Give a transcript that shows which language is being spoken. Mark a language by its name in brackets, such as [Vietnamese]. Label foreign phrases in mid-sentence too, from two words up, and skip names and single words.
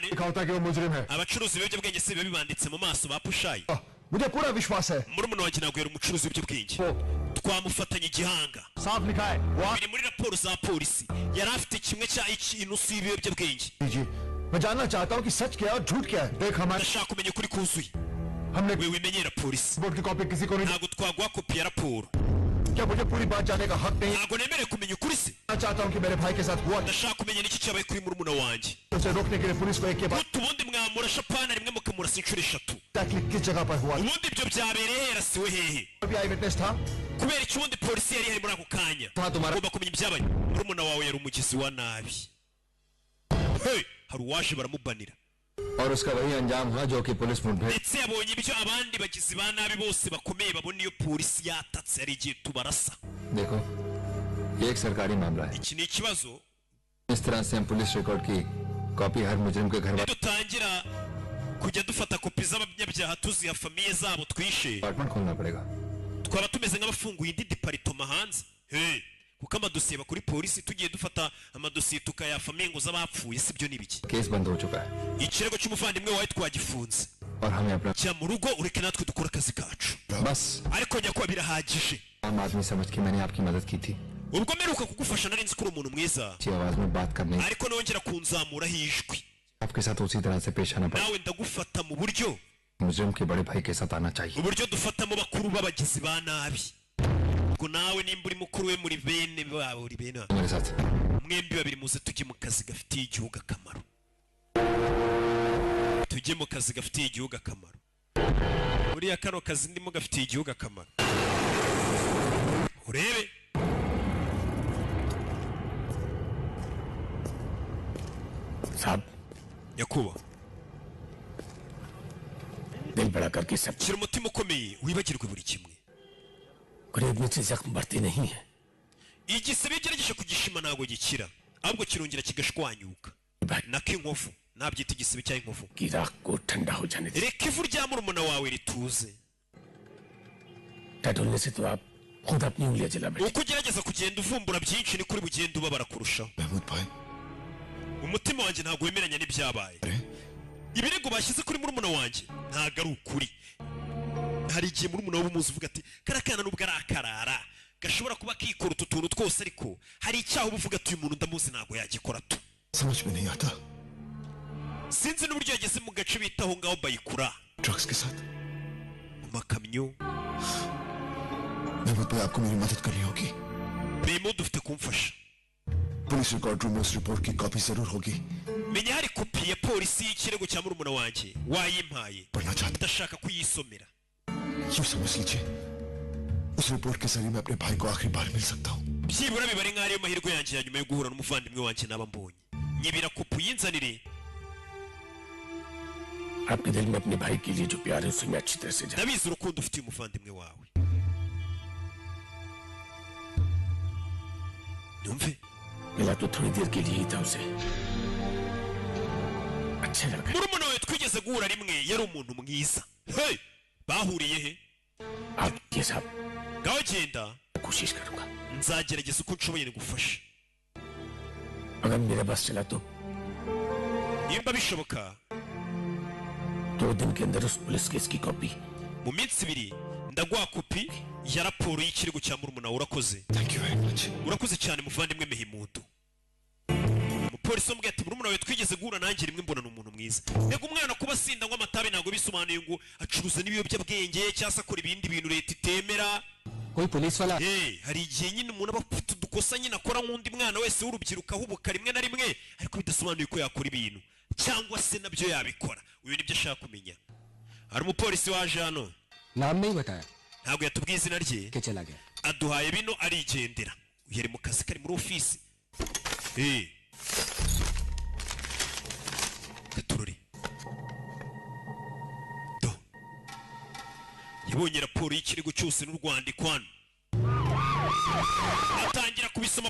[Hindi] होता कि वो मुजरिम है [Kinyarwanda] Abacuruzi ibiyobyabwenge si biba bibanditse mu maso bapushaye. [Hindi] मुझे पूरा विश्वास है [Kinyarwanda] Murumuna wanjye ntabwo yari umucuruzi w'ibiyobyabwenge. Twamufatanye igihanga. [Hindi] साफ लिखा है [Kinyarwanda] Biri muri raporo za polisi. Yari afite kimwe cya inusu y'ibiyobyabwenge. [Hindi] जी मैं जानना चाहता हूँ कि सच क्या है और झूठ क्या है देख हमारे [Kinyarwanda] Ndashaka kumenya ukuri kuzuye. [Hindi] हमने [Kinyarwanda] We wimenyera polisi. [Hindi] बोर्ड की कॉपी किसी को नहीं [Kinyarwanda] Ntabwo twaguha kopi ya raporo. [Hindi] क्या मुझे पूरी बात जानने का हक नहीं [Kinyarwanda] Ntabwo nemerewe kumenya ukuri se. [Hindi] मैं चाहता हूँ कि मेरे भाई के साथ हुआ [Kinyarwanda] Ndashaka kumenya n'iki cyabaye kuri murumuna wanjye. [Hindi] उसे रोकने के लिए पुलिस को एक के बाद [Kinyarwanda] Guta ubundi mwamurasha pana rimwe mukamurasa inshuro 3. [Hindi] किस जगह पर हुआ [Kinyarwanda] Ubundi ibyo byabereye yarasiwe hehe? [Hindi] अभी [English] eye witness [Hindi] था [Kinyarwanda] Kubera iki ubundi polisi yari hari muri ako kanya? Ugomba kumenya ibyabaye. Murumuna wawe yari umugizi wa nabi. Hey, hari uwaje baramubanira. [Hindi] और उसका वही अंजाम हुआ जो कि पुलिस मुठभेड़ [Kinyarwanda] Ndetse yabonye ibyo abandi bagizi ba nabi bose bakomeye babona iyo polisi yatatse yari igiye tubarasa. [Hindi] देखो ये एक सरकारी मामला है [Kinyarwanda] Iki ni ikibazo. [Hindi] इस तरह से हम [English] police record [Hindi] की कॉपी हर मुजरिम के घर वाले [Kinyarwanda] Dutangira kujya dufata kopi z'abanyabyaha tuziha famiye zabo twishe. [Hindi] अपार्टमेंट खोलना पड़ेगा [Kinyarwanda] Twaba tumeze nk'abafunguye indi departoma hanze. Hey, kuko amadosiye bakuri polisi tugiye dufata amadosiye tukayaha famiye ngo z'abapfuye sibyo nibiki. [Hindi] केस बंद हो चुका है [Kinyarwanda] Ikirego cy'umuvandimwe wawe twagifunze. [Hindi] और हमें अपना [Kinyarwanda] Jya mu rugo ureke natwe dukora akazi kacu. [Hindi] बस [Kinyarwanda] Ariko nyakwa birahagije. [Hindi] आम आदमी समझ के मैंने आपकी मदद की थी [Kinyarwanda] Ubwo mperuka kugufasha nari nzi ko uri umuntu mwiza. [Hindi] अच्छी आवाज में बात करने [Kinyarwanda] Ariko nongera kunzamuraho ijwi. [Hindi] आपके साथ उसी तरह से पेश आना पड़ा [Kinyarwanda] Nawe ndagufata mu buryo [Hindi] मुजरिम के बड़े भाई के साथ आना चाहिए [Kinyarwanda] uburyo dufatamo bakuru b'abagizi ba nabi. Ubwo nawe nimba uri mukuru we muri bene babo uri bene babo. [Hindi] मेरे साथ [Kinyarwanda] Mwembi babiri muze tujye mu kazi gafitiye igihugu akamaro. Tujye mu kazi gafitiye igihugu akamaro. Buriya kano kazi ndimo gafitiye igihugu akamaro. Urebe. [Hindi] साहब [Kinyarwanda] Nyakuba. [Hindi] दिल बड़ा करके सब [Kinyarwanda] Shyira umutima ukomeye wibagirwe buri kimwe. [Hindi] गरीब से जख्म बढ़ते नहीं है [Kinyarwanda] Igisebe gerageje kugishima ntago gikira. Ahubwo kirongera kigashwanyuka. Nako inkovu. Nabyita igisebe cya inkovu. [Hindi] कि राख को ठंडा हो जाने दे [Kinyarwanda] Reka ivu rya murumuna wawe rituze. [Hindi] टटोलने से तो आप खुद अपनी उंगलियां जला बैठे [Kinyarwanda] Uko ugerageza kugenda uvumbura byinshi ni kuri bugenda ubabara kurushaho. [Hindi] महमूद भाई [Kinyarwanda] Umutima wanjye ntago wemeranya n'ibyabaye. ibirego bashyize kuri murumuna wanjye ntago ari ukuri. Hari igihe murumuna w'umuzi uvuga ati karakana nubwo ari akarara gashobora kuba kikora utu tuntu twose, ariko hari icyaho uvuga ati uyu muntu ndamuzi ntago yagikora tu. [Hindi] समझ में नहीं आता [Kinyarwanda] Sinzi n'uburyo yageze mu gace bitaho ngaho bayikura [Hindi] ड्रग्स के साथ। [Kinyarwanda] mu makamyo. [Hindi] महमूद भाई आपको मेरी मदद करनी होगी। [Kinyarwanda] Birimo dufite kumfasha. [English] police record room [Hindi] में उस रिपोर्ट की कॉपी जरूर होगी। [Kinyarwanda] Menya hari kopi ya polisi y'ikirego cya murumuna wanjye wayimpaye. [Hindi] पढ़ना चाहता [Kinyarwanda] Ndashaka kuyisomera. [Hindi] यूं समझ लीजिए उस रिपोर्ट के जरिए मैं अपने भाई को आखिरी बार मिल सकता हूँ। [Kinyarwanda] byibura bibare nk'aho ariyo mahirwe yanjye ya nyuma yo guhura n'umuvandimwe wanjye naba mbonye. Nyibira kopi yinzanire. [Hindi] आपके दिल में अपने भाई के लिए जो प्यार है उसे मैं अच्छी तरह से जानता [Kinyarwanda] Ndabizi urukundo ufitiye umuvandimwe wawe. Numve [Hindi] हूं। मिला तो थोड़ी देर के लिए ही था उसे, अच्छा लगा। [Kinyarwanda] murumuna wawe twigeze guhura rimwe yari umuntu mwiza. Hey, bahuriye he? [Hindi] आप ये साहब [Kinyarwanda] Ngaho genda [Hindi] कोशिश करूंगा, [Kinyarwanda] nzagerageza uko nshoboye ngufashe. [Hindi] अगर मेरा बस चला तो [Kinyarwanda] Nimba bishoboka [Hindi] 2 दिन के अंदर उस पुलिस केस की कॉपी [Kinyarwanda] mu minsi ibiri ndaguha kopi ya raporo y'ikirego cya murumuna wawe. Urakoze. [English] thank you very much. [Kinyarwanda] Urakoze cyane muvandimwe Mehimudu. Umupolisi wambwiye ati murumuna wawe twigeze guhura nanjye rimwe mbona ni umuntu mwiza. Nego umwana kuba asinda ngo amatabi ntabwo bisobanuye ngo acuruza n'ibiyobyabwenge cyangwa se akora ibindi bintu leta itemera. [Hindi] कोई पुलिस वाला [Kinyarwanda] Hari igihe nyine umuntu aba afite udukosa nyine akora nk'undi mwana wese w'urubyiruko ahubuka rimwe na rimwe, ariko bidasobanuye ko yakora ibintu cyangwa se nabyo yabikora. Uyu nibyo ashaka kumenya. Hari umupolisi waje hano [Hindi] नाम नहीं बताया [Kinyarwanda] ntabwo yatubwiye izina rye, [Hindi] कि चला गया। [Kinyarwanda] aduhaye bino arigendera. Yari mu kazi kari muri ofisi. Gatururi do yabonye raporo y'ikirego cyose n'urwandiko hano, atangira kubisoma.